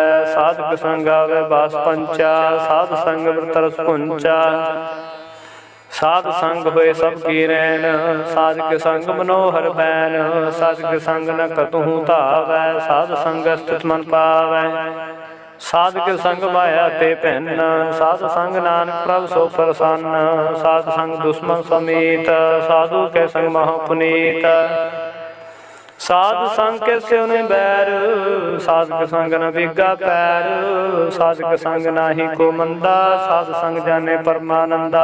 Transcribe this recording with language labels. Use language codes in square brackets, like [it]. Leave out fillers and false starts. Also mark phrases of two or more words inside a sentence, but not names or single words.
[hi] साध के संग आवे बास पंचा, साध संग तरस पुंचा। साध संग होए सब की रैन, साध के संग मनोहर बैन। साध के संग न कतहु धावै, साध संग स्थित मन पावै। साध के संग माया ते पहन, साध संग नानक प्रभ सो प्रसन्न। साध संग दुश्मन समीत, साधु के संग महापुनीत। साध संग के स्यों बैर, साध के संग न बिगा पैर। साध के संग नाही को मंदा, साध संग जाने परमानंदा।